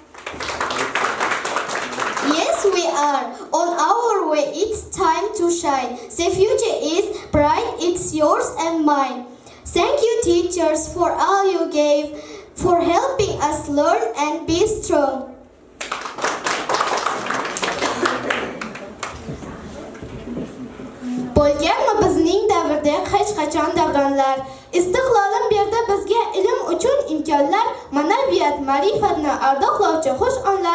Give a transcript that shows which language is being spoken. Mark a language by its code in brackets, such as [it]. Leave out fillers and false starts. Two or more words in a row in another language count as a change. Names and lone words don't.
[en] Yes, we are on our way. It's time to shine. The future is bright. It's yours and mine. Thank you, teachers, for all you gave, for helping us learn and be strong. [uz] Bo'lganmi bizning davrda hech qachon davronlar? Istiqlolim berdi bizga ilm uchun imkonlar, ma'naviyat, ma'rifatni ardoqlovchi xush onlar.